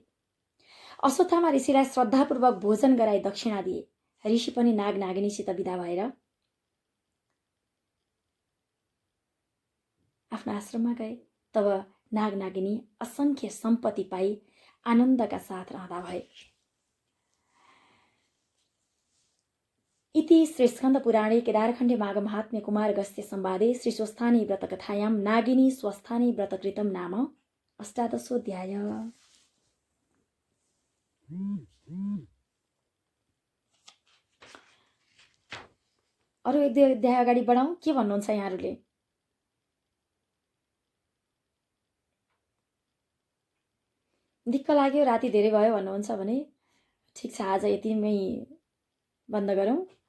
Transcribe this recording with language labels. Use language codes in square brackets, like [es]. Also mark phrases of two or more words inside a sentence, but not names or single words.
[ne] अश्वत्थामा ऋषिलाई श्रद्धापूर्वक भोजन गराई दक्षिणा दिए। ऋषि पनि नाग नागिनीसित विदा भएर आफ्ना आश्रममा गए। तब नाग नागिनी असंख्य सम्पत्ति पाई आनन्दका साथ रहँदा भए। [sa] इति श्रीस्कन्द पुराणे केदारखण्डे माघ महात्म्य कुमार गस्त्य संवादे श्री स्वस्थानी व्रत कथायां नागिनी स्वस्थानी व्रतकृतम नाम 18 [ne] अरु 1-2 अध्याय अगाडि बढाउँ। के भन्नुहुन्छ यहाँहरूले? दिक्क लाग्यो राति धेरै भयो भन्नुहुन्छ भने ठिक छ, आज यतिमै बन्द गरौँ।